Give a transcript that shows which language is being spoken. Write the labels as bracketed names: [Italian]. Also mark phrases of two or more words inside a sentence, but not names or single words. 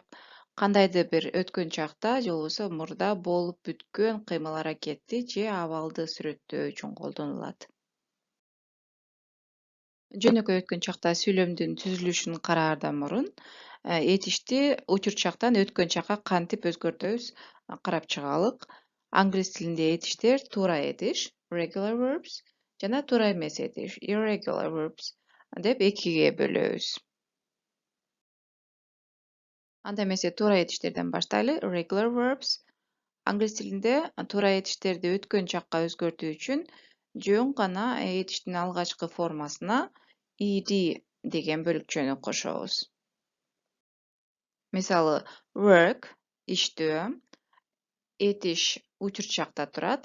[Kyrgyz] Кандайдыр бир өткөн чакта же болбосо мурда болуп бүткөн кыймыл аракетти же абалды сүрөттөө үчүн колдонулат. Жөнөкөй өткөн чакта сүйлөмдүн түзүлүшүн караардан мурун этишти учурчактан өткөн чакка кантип өзгөртөбүз карап чыгалык. Англис тилинде этиштер туура этиш, [English] regular verbs, [Kyrgyz] жана туура эмес этиш, [English] irregular verbs [Kyrgyz] деп экиге бөлөбүз. Анда эмесе туура этиштерден баштайлы. [English] Regular verbs. [Kyrgyz] Англис тилинде туура этиштерди өткөн чакка өзгөртүү үчүн жөн гана этиштин алгачкы формасына ed деген бөлүкчөнү кошобуз. Мисалы, work иштөө. Этиш учурчакта турат.